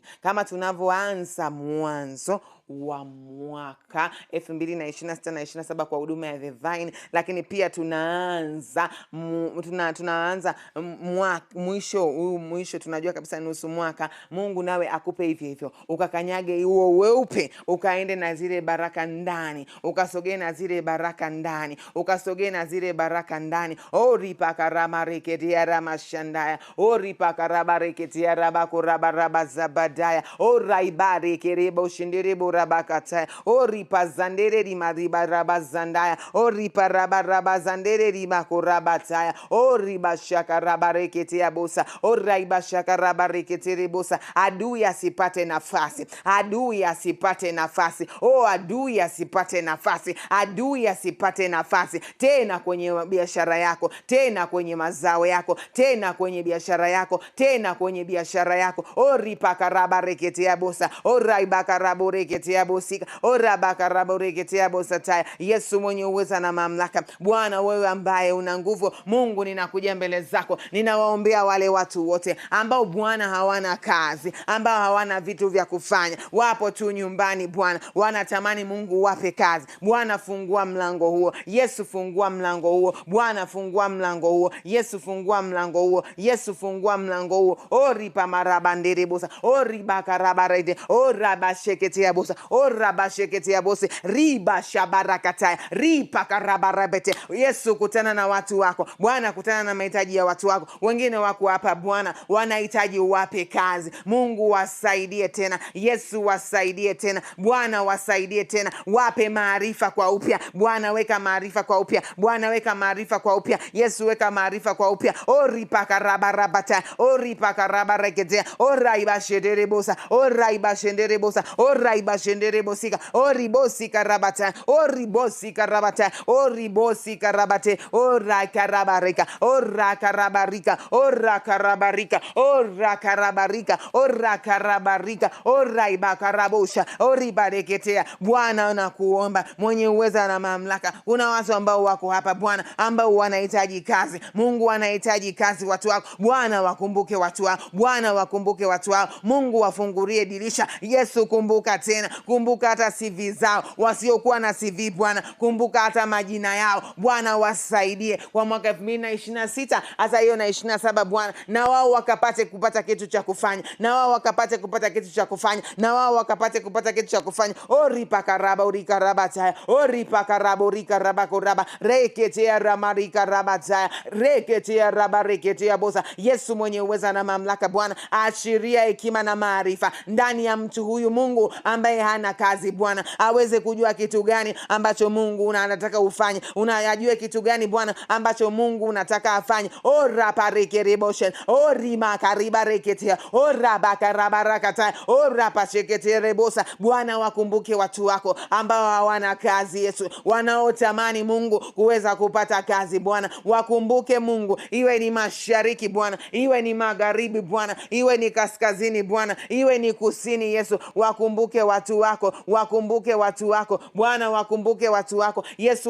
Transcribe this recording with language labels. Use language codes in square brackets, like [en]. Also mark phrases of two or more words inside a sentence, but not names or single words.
[sw] Kama tunavyoanza mwanzo wa mwaka 2026 na 27 kwa huduma ya The Vine, lakini pia tunaanza mwisho tunajua kabisa nusu mwaka. Mungu nawe akupe hivyo, ukakanyage huo weupe, ukaende na zile baraka ndani, ukasogee na zile baraka ndani, ukasogee na zile baraka ndani. Ripakarabareketea ramashandaya, ripakarabareketea rabakorabazabadaya, raibarekerebo shinderebo rabakataya. O ripazandere rimariba rabazandaya. O riparabazandere rimakurabataya. O ribashaka rabareketea bosa. O raibashaka rabareketere bosa. Adui asipate nafasi. Adui asipate nafasi. O adui asipate nafasi. Adui asipate nafasi tena kwenye biashara yako, tena kwenye mazao yako, tena kwenye biashara yako, tena kwenye biashara yako. Oripakaraba reketea bosa. Oraibakarabo reketea bosika. Orabakarabo reketea bosa taya. Yesu mwenye uweza na mamlaka. Bwana wewe ambaye una nguvu, Mungu ninakuja mbele zako. Ninawaombea wale watu wote ambao Bwana hawana kazi, ambao hawana vitu vya kufanya. Wapo tu nyumbani Bwana. Wanatamani Mungu wape kazi. Bwana fungua mlango huo. Yesu fungua mlango huo. Bwana fungua mlango huo. Yesu fungua mlango huo. Yesu fungua mlango huo. Oripa marabandere bosa. Oribakarabarede. Orabasheketea bosa. Orabasheketea bosa. Riba shabarakataya. Ripa karabarabete. Yesu kutana na watu wako. Bwana kutana na mahitaji ya watu wako. Wengine wako hapa Bwana wanahitaji wape kazi. Mungu wasaidie tena. Yesu wasaidie tena. Bwana wasaidie tena. Wape maarifa kwa upya. Bwana weka maarifa kwa upya. Bwana weka maarifa kwa upya. Yesu weka maarifa kwa upya. Oripakarabarabata. Oripakarabareketea. Oraibashenderebosa. Oraibashenderebosa. Oraibashenderebosika. Oribosika rabata. Oribosika rabata. Oribosika rabate. Orakarabarika. Orakarabarika. Orakarabarika. Orakarabarika. Orakarabarika. Oraibakarabosha. Oribareketea. Bwana nakuomba mwenye uweza na mamlaka. Kuna watu ambao wako hapa Bwana ambao wanahitaji kazi. Mungu anahitaji kazi watu wako. Bwana wakumbuke watu wako. Bwana wakumbuke watu wako. Mungu wafungulie dirisha. Yesu kumbuka tena. Kumbuka hata CV zao. Wasiokuwa na CV Bwana. Kumbuka hata majina yao. Bwana wasaidie kwa mwaka 2026 hata hiyo na 27 Bwana. Na wao wakapate kupata kitu cha kufanya. Na wao wakapate kupata kitu cha kufanya. Na wao wakapate kupata kitu cha kufanya. Oripakaraba orikarabata. Oripakaraba orikarabakoraba. Reketea ramarika rabata. Reketea rabareketea bosa. Yesu mwenye uweza na mamlaka Bwana, ashiria hekima na maarifa ndani ya mtu huyu Mungu ambaye hana kazi Bwana, aweze kujua kitu gani ambacho Mungu anataka ufanye. Unayajua kitu gani Bwana ambacho Mungu unataka afanye. Ora parekereboshen. Orima karibareketea. Ora bakarabarakata. Ora pasheketerebosa. Bwana wakumbuke watu wako ambao hawana kazi Yesu, wanaotamani Mungu kuweza kupata kazi Bwana. Wakumbuke Mungu, iwe ni mashariki Bwana, iwe ni magharibi Bwana, iwe ni kaskazini Bwana, iwe ni kusini Yesu. Wakumbuke watu wako, wakumbuke watu wako Bwana, wakumbuke watu wako Yesu.